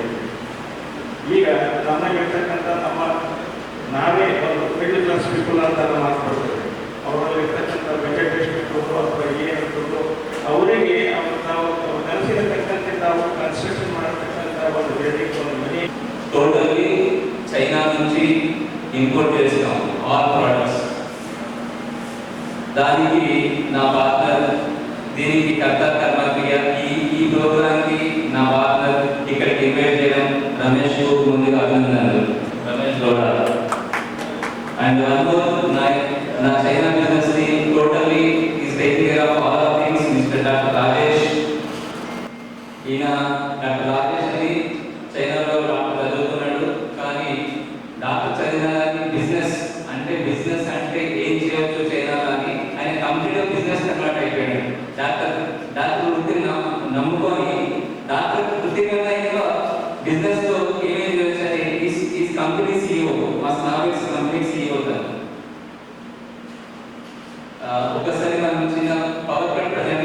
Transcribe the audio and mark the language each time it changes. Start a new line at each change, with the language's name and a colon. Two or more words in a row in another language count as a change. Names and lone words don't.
Kannada: ಈಗ ನಮ್ಮಲ್ಲಿರ್ತಕ್ಕಂಥ ನಾವೇ ಒಂದು
English: middle class people
Kannada: ಅಂತ ನಾವು ಮಾತನಾಡ್ತೇವೆ. ಅವರಲ್ಲಿರ್ತಕ್ಕಂಥ ಬಜೆಟ್ ಎಷ್ಟು ಅಥವಾ ಏನಿರ್ತದೋ ಅವರಿಗೆ ತಾವು ಕನಸಿನ ತಕ್ಕಂತೆ ತಾವು ಕನ್ಸ್ಟ್ರಕ್ಷನ್ ಮಾಡತಕ್ಕಂಥ ಒಂದು ಬಿಲ್ಡಿಂಗ್, ಒಂದು ಮನೆ
Telugu: టోటల్లీ చైనా నుంచి ఇంపోర్ట్ చేస్తాం
English: all products.
Telugu: దానికి నా పార్ట్నర్, దీనికి కర్త కర్మక్రియ, ఈ ప్రోగ్రామ్కి నా పార్ట్నర్ ఇక్కడికి ఇన్వైట్ చేయడం రమేష్ ముందుగా అభినందనలు. రమేష్ గౌడ అండ్ నా చైనా బిజినెస్ ని
English: totally is taking care of all of things
Telugu: మిస్టర్ డాక్టర్ రాజేష్. ఈయన డాక్టర్ రాజేష్ అని చైనాలో డాక్టర్ చదువుతున్నాడు, కానీ డాక్టర్ చదివిన బిజినెస్ అంటే ఏం చేయవచ్చు చైనా అని ఆయన
English: complete business convert
Telugu: అయిపోయాడు. డాక్టర్ వృత్తిని నమ్ముకొని డాక్టర్ వృత్తి మీద బిజినెస్ తో ఏమేం చేయవచ్చు అని ఈ కంపెనీ CEO మా స్నావిక్స్ కంపెనీ CEO ఒకసారి మనం చిన్న
English: PowerPoint presentation
Telugu: చూద్దాం.